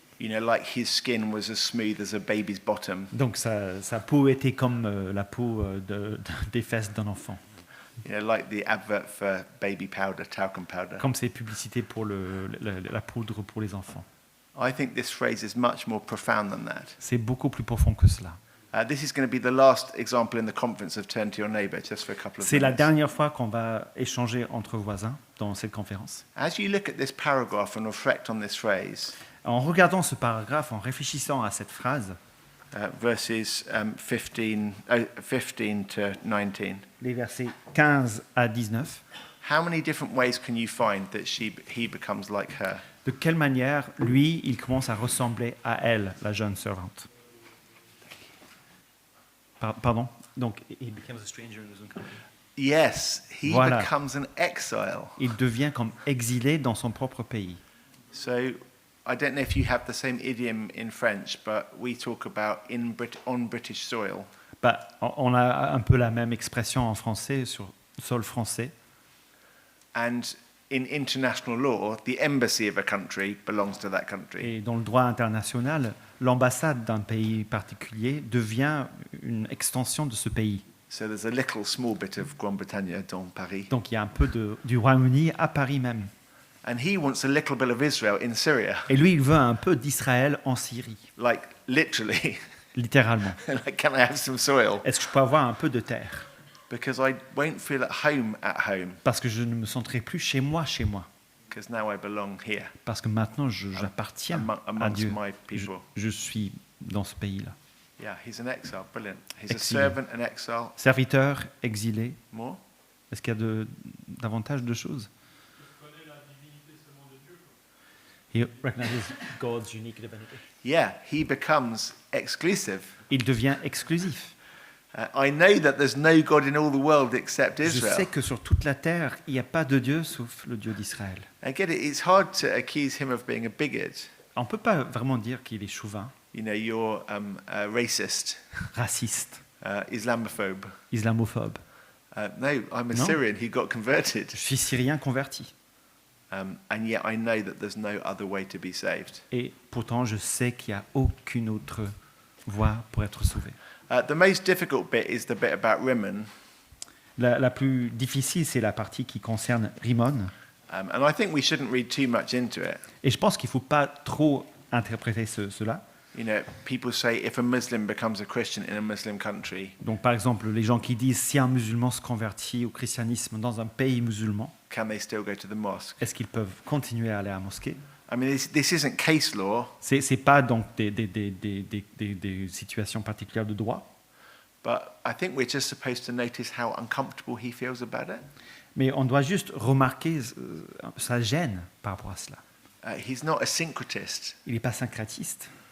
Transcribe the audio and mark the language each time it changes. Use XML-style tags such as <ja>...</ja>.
<en>You know, like his skin was as smooth as a baby's bottom.</en> <fr>Donc sa peau était comme la peau des fesses d'un enfant.</fr> <en>You know, like the advert for baby powder, talcum powder.</en> <fr>Comme ces publicités pour la poudre pour les enfants.</fr> <en>I think this phrase is much more profound than that.</en> <fr>C'est beaucoup plus profond que cela.</fr> <en>This is going to be the last example in the conference of turn to your neighbour, just for a couple of</en> <fr>C'est la</fr> <en>minutes.</en> <fr>dernière fois qu'on va échanger entre voisins dans cette conférence.</fr> <en>As you look at this paragraph and reflect on this phrase,</en> <fr>En regardant ce paragraphe, en réfléchissant à cette phrase,</fr> <en>verses 15 to 19,</en> <fr>les versets 15 à 19,</fr> <en>how many different ways can you find that he becomes like her?</en> <fr>de quelle manière, lui, il commence à ressembler à elle, la jeune servante. Pardon.</fr> <en>Donc, he becomes a stranger in his own country. Yes, he</en> <fr>Voilà.</fr> <en>becomes an exile.</en> <fr>Il devient comme exilé dans son propre pays.</fr> <en>So I don't know if you have the same idiom in French, but we talk about on British soil.</en> <fr>Bah, on a un peu la même expression en français, sur sol français.</fr> <en>And in international law, the embassy of a country belongs to that country.</en> <fr>Et dans le droit international, l'ambassade d'un pays particulier devient une extension de ce pays.</fr> <en>So there's a little small bit of Grande-Bretagne</en> <fr>dans Paris. Donc il y a un peu du Royaume-Uni à Paris même.</fr> <en>And he wants a little bit of Israel in Syria.</en> <fr>Et lui, il veut un peu d'Israël en Syrie,</fr> <en>Like, literally.</en> <fr>littéralement.</fr> <en>Like, can I have some soil?</en> <fr>Est-ce que je peux avoir un peu de terre?</fr> <en>Because I won't feel at home,</en> <fr>Parce que je ne me sentirai plus chez moi.</fr> <en>because now I belong here</en> <fr>Parce que maintenant, j'appartiens à</fr> <en>amongst</en> <fr>Dieu.</fr> <en>my people.</en> <fr>Je suis dans ce pays-là.</fr> <en>Yeah, he's an exile. Brilliant. He's</en> <fr>Exilé.</fr> <en>a servant, an exile.</en> <fr>Serviteur, exilé.</fr> <en>More?</en> <fr>Est-ce qu'il y a davantage de choses?</fr> <en>He recognizes God's unique divinity. Yeah, he becomes exclusive.</en> <fr>Il devient exclusif.</fr> <en>I know that there's no God in all the world except</en> <fr>Je sais</fr> <en>Israel.</en> <fr>que sur toute la terre, il n'y a pas de Dieu sauf le Dieu d'Israël.</fr> <en>I get it. It's hard to accuse him of being a bigot.</en> <fr>On ne peut pas vraiment dire qu'il est chauvin,</fr> <en>You know, you're racist,</en> <fr>raciste,</fr> <en>Islamophobe.</en> <fr>islamophobe.</fr> <en>No, I'm a No. Syrian who got converted.</en> <fr>Je suis syrien converti.</fr> <en>And yet I know that there's no other way to be saved.</en> <fr>Et pourtant, je sais qu'il n'y a aucune autre voie pour être sauvé.</fr> <en>The most difficult bit is the bit about Rimmon.</en> <fr>La plus difficile, c'est la partie qui concerne Rimon.</fr> <en>And I think we shouldn't read too much into it.</en> <fr>Et je pense qu'il ne faut pas trop interpréter cela.</fr> <en>You know, people say if a Muslim becomes a Christian in a Muslim country,</en> <fr>Donc, par exemple, les gens qui disent si un musulman se convertit au christianisme dans un pays musulman,</fr> <en>can they still go to the mosque?</en> <fr>est-ce qu'ils peuvent continuer à aller à la mosquée?</fr> <en>I mean, this isn't case law,</en> <fr>C'est pas donc des situations particulières de droit,</fr> <en>but I think we're just supposed to notice how uncomfortable he feels about it.</en> <fr>mais on doit juste remarquer sa gêne par rapport à cela.</fr> <en>He's not a syncretist.</en> <fr>Il n'est pas syncrétiste.</fr>